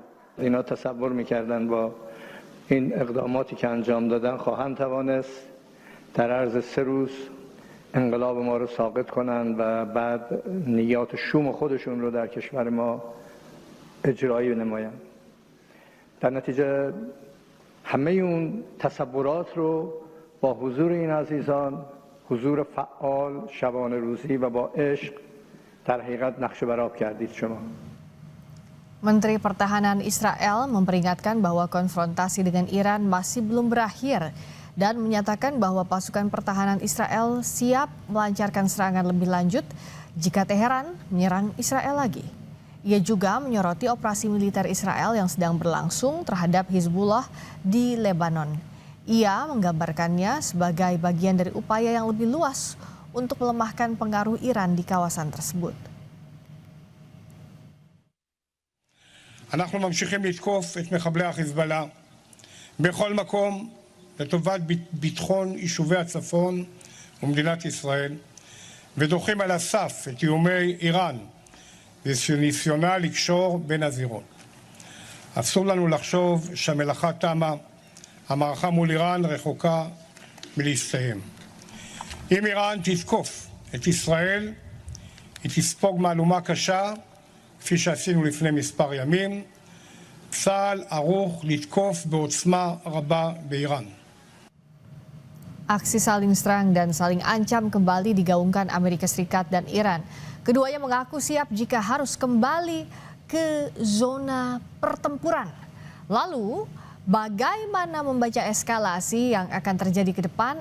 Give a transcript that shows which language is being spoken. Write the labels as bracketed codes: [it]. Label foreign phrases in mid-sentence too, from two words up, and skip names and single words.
[fa] اینا تصور میکردن با این اقداماتی که انجام دادن خواهند توانست در عرض 3 روز انقلاب ما رو ساقط کنند و بعد نیات شوم خودشون رو در کشور ما اجرایی نمایند. در نتیجه همه اون تصورات رو با حضور این عزیزان، حضور فعال شبانه روزی و با عشق در حقیقت نقش برآب کردید شما. [id] Menteri Pertahanan Israel memperingatkan bahwa konfrontasi dengan Iran masih belum berakhir dan menyatakan bahwa pasukan pertahanan Israel siap melancarkan serangan lebih lanjut jika Teheran menyerang Israel lagi. Ia juga menyoroti operasi militer Israel yang sedang berlangsung terhadap Hizbullah di Lebanon. Ia menggambarkannya sebagai bagian dari upaya yang lebih luas untuk melemahkan pengaruh Iran di kawasan tersebut. [he] אנחנו ממשיכים לתקוף את מחבלי החיזבאללה בכל מקום לטובת ביטחון יישובי הצפון ומדינת ישראל, ודוחים על הסף את איומי איראן וניסיונה לקשור בין הזירות. אסור לנו לחשוב שהמלאכה תמה. המערכה מול איראן רחוקה מלהסתיים. אם איראן תתקוף את ישראל, היא תספוג מהלומה קשה, כפי שעשינו לפני מספר ימים. צה"ל ערוך לתקוף בעוצמה רבה באיראן. [id] Aksi saling serang dan saling ancam kembali digaungkan Amerika Serikat dan Iran. Keduanya mengaku siap jika harus kembali ke zona pertempuran. Lalu, bagaimana membaca eskalasi yang akan terjadi ke depan?